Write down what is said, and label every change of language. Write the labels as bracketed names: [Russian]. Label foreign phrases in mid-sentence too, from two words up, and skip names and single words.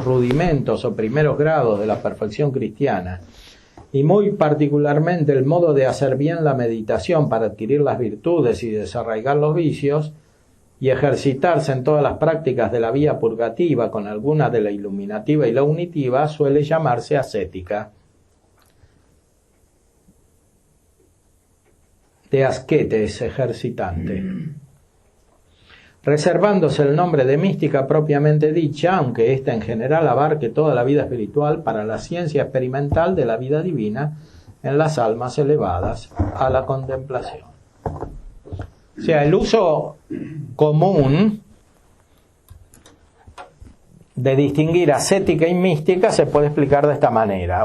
[Spanish] los rudimentos o primeros grados de la perfección cristiana, y muy particularmente el modo de hacer bien la meditación para adquirir las virtudes y desarraigar los vicios, y ejercitarse en todas las prácticas de la vía purgativa con alguna de la iluminativa y la unitiva, suele llamarse ascética. De ascetes, ejercitante. Reservándose el nombre de mística propiamente dicha, aunque ésta en general abarque toda la vida espiritual, para la ciencia experimental de la vida divina en las almas elevadas a la contemplación. O sea, el uso común de distinguir ascética y mística se puede explicar de esta manera.